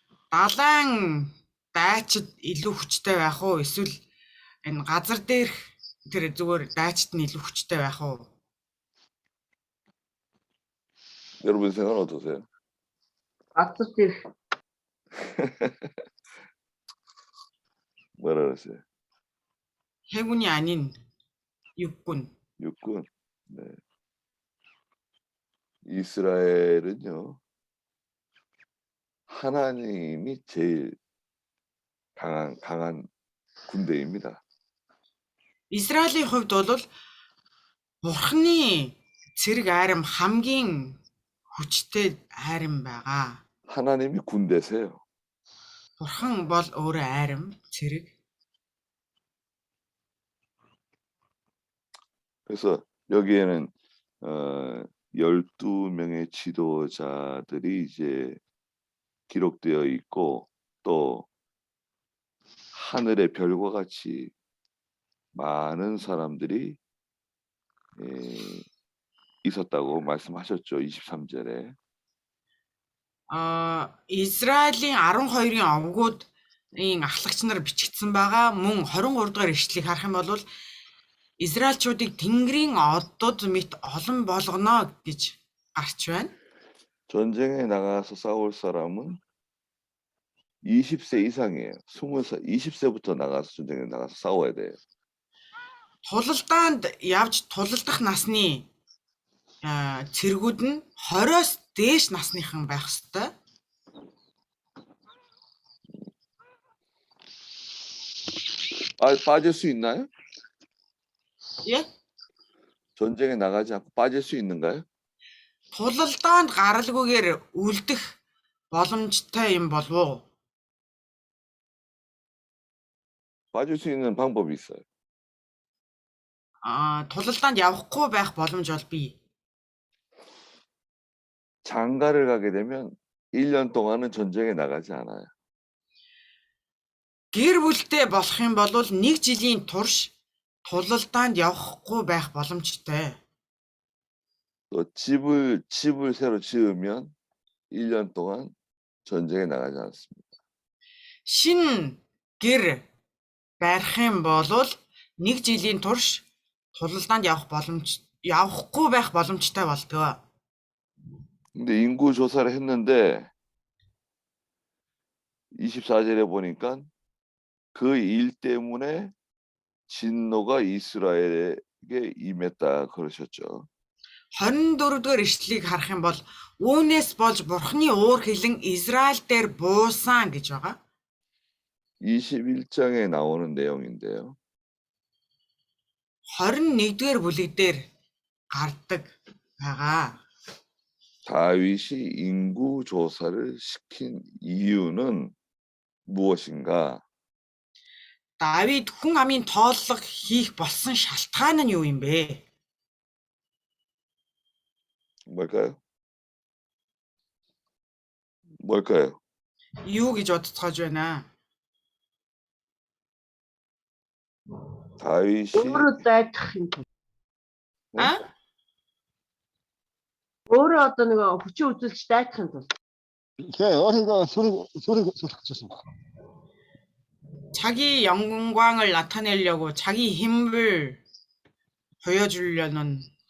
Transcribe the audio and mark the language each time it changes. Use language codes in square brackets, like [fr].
[mn] Далайн дайчид илүү хүчтэй байх уу? Эсвэл энэ газар дээрх тэр зүгээр дайчид нь илүү хүчтэй байх уу? [ko] 여러분 생각은 어떠세요? [mn] Газар дээр [ko] 뭐라 그랬어요? 해군이 아닌 육군. 육군. 네. 이스라엘은요. 하나님이 제일 강한 군대입니다. [mn] Израилийн хувьд бол Бурхны цэрэг айрам хамгийн хүчтэй айрам байгаа. [ko] 하나님이 군대세요. [mn] Бурхан бол өөрөө айрам цэрэг. [ko] 그래서 여기에는 12명의 지도자들이 이제 기록되어 있고 또 하늘의 별과 같이 많은 사람들이 있었다고 말씀하셨죠. 23절에. [mn] Израилийн 12-ын овгуудын ахлагч нар бичигдсэн байгаа. Мөн 23 дугаар ишлэгийг харах юм бол Израильчуудыг Тэнгэрийн одод мэт олон болгоно гэж гарч байна. [ko] 전쟁에 나가서 싸울 사람은 20세 이상이에요. 20세부터 나가서 전쟁에 나가서 싸워야 돼요. [mn] Тулалдаанд явж тулалдах насны цэргүүд нь 20-оос дээш насныхан байх ёстой. [ko] 빠질 수 있나요? 예? 전쟁에 나가지 않고 빠질 수 있는가요? [mn] Тулалдаанд гаралгүйгээр үлдэх боломжтой юм болов уу? [ko] 빠질 수 있는 방법이 있어요. [mn] Тулалдаанд явахгүй байх боломж бол бий. [ko] 장가를 가게 되면 1년 동안은 전쟁에 나가지 않아요. [mn] Гэр бүлтэй болох юм бол 1 жилийн турш тулалдаанд явахгүй байх боломжтой. [ko] 또 집을 새로 지으면 1년 동안 전쟁에 나가지 않습니다. [mn] Шин гэр барих юм бол 1 жилийн турш тулалдаанд явахгүй байх боломжтой болдог. [ko] 근데 인구 조사를 했는데 24절에 보니까 그 일 때문에 진노가 이스라엘에게 임했다 그러셨죠. [mn] 24 дугаар ишлэлийг харах юм бол үүнээс болж Бурхны уур хилэн Израиль дээр буусан гэж байгаа. [ko] 21장에 나오는 내용인데요. [mn] 21-р бүлэг дээр гардаг байгаа. [ko] 다윗이 인구 조사를 시킨 이유는 무엇인가? [mn] Давид хүн амын тооллого хийх болсон шалтгаан нь юу юм бэ? [ko] 뭘까요? 뭘까요? [mn] Юу гэж бодцоож байна? [ko] 다윗이 [mn] өөрөө дайдах юм. Өөрөө одоо нэг хүчин үзүүлж дайдах юм бол [ko] 네, 어린이가 소리 쳤습니다. 자기 영광을 나타내려고 자기 힘을 보여주려는